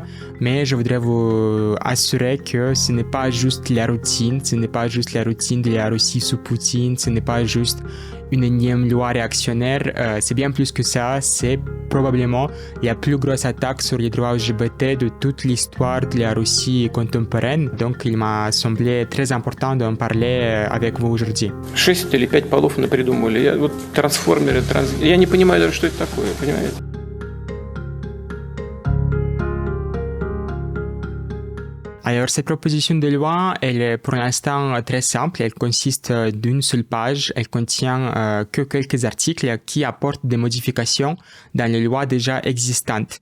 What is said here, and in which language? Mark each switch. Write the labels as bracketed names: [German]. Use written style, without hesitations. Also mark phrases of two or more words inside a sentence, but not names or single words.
[French] Mais je voudrais vous assurer que ce n'est pas juste la routine, ce n'est pas juste la routine de la Russie sous Poutine, ce n'est pas juste une énième loi réactionnaire, c'est bien plus que ça, c'est probablement la plus grosse attaque sur les droits LGBT de toute l'histoire de la Russie contemporaine. Donc il m'a semblé très important d'en parler avec vous aujourd'hui. [Russian] 6 или 5 полов напридумывали. Вот трансформеры, я не понимаю даже, что это такое, понимаете? [French] Alors, cette proposition de loi, elle est pour l'instant très simple. Elle consiste d'une seule page. Elle contient que quelques articles qui apportent des modifications dans les lois déjà existantes.